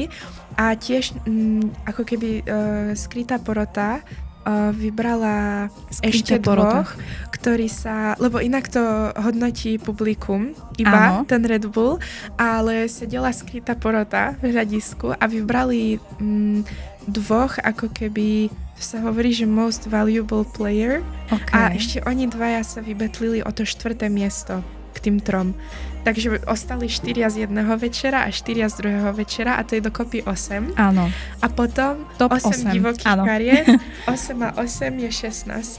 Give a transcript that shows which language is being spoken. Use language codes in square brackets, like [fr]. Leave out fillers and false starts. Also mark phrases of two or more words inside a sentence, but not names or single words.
[sk] A tiež ako keby skrytá porota vybrala ešte 2, ktorí sa, lebo inak to hodnotí publikum, iba ten Red Bull, ale sedela skrytá porota v hľadisku a vybrali 2 ako keby sa hovorí, že [en] most valuable player [sk] a ešte oni 2 sa vybetlili o to 4. miesto. k tým 3. Takže ostali 4 z jedného večera a 4 z druhého večera a to je dokopy 8. Áno. A potom Top 8 divokých áno. kariet, 8 a 8 je 16.